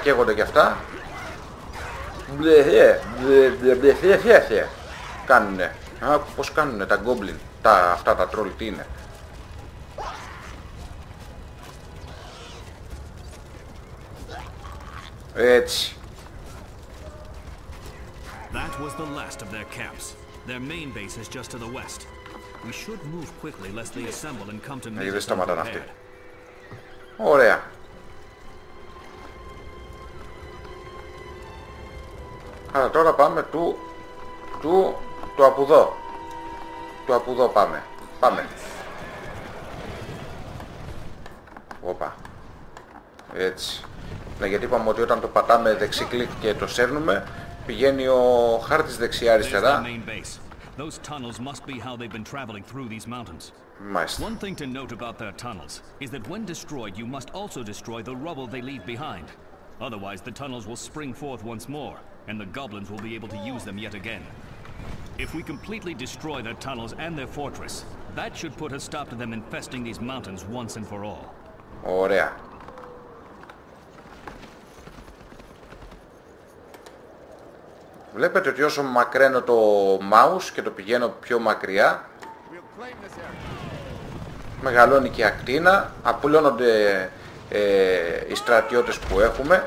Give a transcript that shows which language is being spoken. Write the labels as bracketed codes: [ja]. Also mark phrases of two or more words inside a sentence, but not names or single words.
[el] Καίγονται και αυτά. Κάνουνε. Πως κάνουνε τα goblin. Αυτά τα troll τι είναι. Έτσι. [en] That was the last of their camps. Their main base is just to the west. We should move quickly lest they assemble and come to meet us unprepared. [el] Ωραία. Άρα τώρα πάμε του από εδώ. Του από εδώ πάμε. Οπα. Έτσι. Ναι, γιατί είπαμε ότι όταν το πατάμε δεξί κλικ και το σέρνουμε, πηγαίνει ο χάρτης δεξιά-αριστερά. [en] Those tunnels must be how they've been traveling through these mountains. [el] Μάλιστα. [en] One thing to note about their tunnels is that when destroyed, you must also destroy the rubble they leave behind. Otherwise, the tunnels will spring forth once more, and the goblins will be able to use them yet again. If we completely destroy their tunnels and their fortress, that should put a stop to them infesting these mountains once and for all. [el] Ωραία. Βλέπετε ότι όσο μακραίνω το mouse και το πηγαίνω πιο μακριά, μεγαλώνει και η ακτίνα, απολώνονται οι στρατιώτες που έχουμε.